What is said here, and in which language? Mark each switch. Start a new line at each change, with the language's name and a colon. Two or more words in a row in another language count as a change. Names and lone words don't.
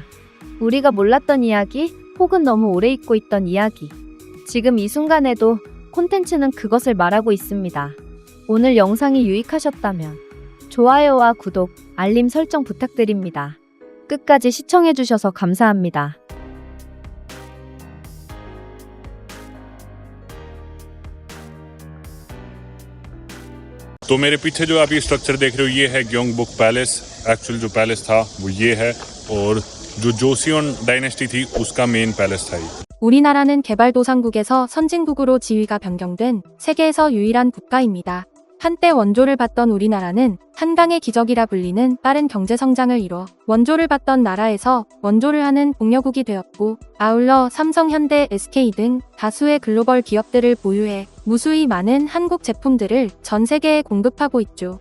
Korean: 우리가 몰랐던 이야기, 혹은 너무 오래 잊고 있던 이야기. 지금 이 순간에도 콘텐츠는 그것을 말하고 있습니다. 오늘 영상이 유익하셨다면 좋아요와 구독, 알림 설정 부탁드립니다. 끝까지 시청해주셔서 감사합니다.
Hindi: तो मेरे पीछे जो आप ये स्ट्रक्चर देख रहे हो ये है ग्योंगबुक पैलेस। एक्चुअल जो पैलेस था वो ये है और जो जोसियोन डायनेस्टी थी उसका
English: main palace
Hindi: था ये।
Korean: 우리나라는 개발도상국에서 선진국으로 지위가 변경된 세계에서 유일한 국가입니다. 한때 원조를 받던 우리나라는 한강의 기적이라 불리는 빠른 경제 성장을 이뤄 원조를 받던 나라에서 원조를 하는 공여국이 되었고, 아울러 삼성, 현대, SK 등 다수의 글로벌 기업들을 보유해 무수히 많은 한국 제품들을 전 세계에 공급하고 있죠.